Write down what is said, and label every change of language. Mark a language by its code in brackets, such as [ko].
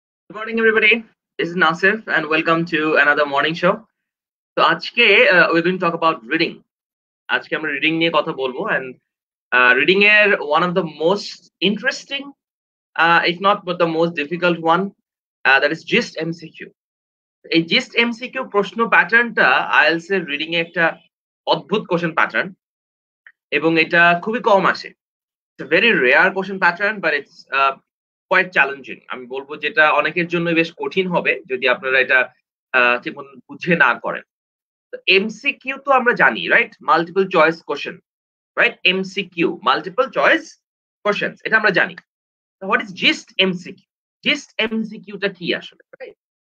[en] Good morning, everybody. This is Nasif, and welcome to another morning show. So, আজকে we're going to talk about reading. [bn] আজকে আমরা reading নিয়ে কথা বলবো, [en] and reading এর one of the most interesting, if not but the most difficult one, that is GIST MCQ. [bn] এই GIST MCQ প্রশ্ন প্যাটার্নটা IELTS এর রিডিং এ একটা অদ্ভুত কোশ্চেন প্যাটার্ন, এবং এটা খুবই কম আসে। [en] It's a very rare question pattern, but it's quite challenging. [bn] আমি বলব যেটা অনেকের জন্য বেশ কঠিন হবে যদি আপনারা এটা ঠিকমতো বুঝে না করেন। তো এমসিকিউ তো আমরা জানি, right? Multiple choice question, right? MCQ, multiple choice questions, এটা আমরা জানি। তো [en] What is gist MCQ? [bn] Gist MCQ টা কি আসলে, রাইট?